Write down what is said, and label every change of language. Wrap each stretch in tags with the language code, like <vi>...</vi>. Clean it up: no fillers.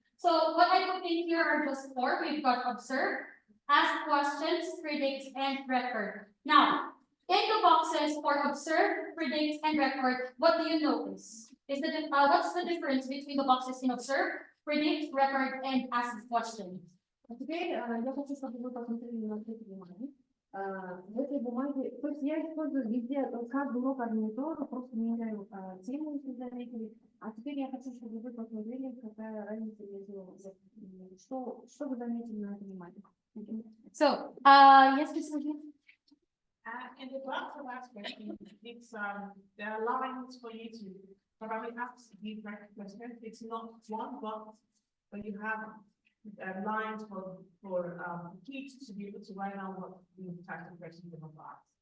<en>So what I put in here are just 4. We've got observe, ask questions, predict, and record. Now, in the boxes for observe, predict, and record, what do you notice? What's the difference between the boxes in observe, predict, record, and ask questions?</en> <ru>Теперь я хочу, чтобы вы посмотрели на это внимание. В этой бумаге, то есть я использую везде, каждый урок одно и то же, просто меняю тему, если заметили. А теперь я хочу, чтобы вы посмотрели, какая разница между, что вы заметили на этом внимание.</ru> <en>So, yes, Ms. Nadine? In the graph of that question, it's there are lines for you to probably ask the correct question. It's not one box, but you have lines for kids to be able to write down what the type of question they have asked.</en>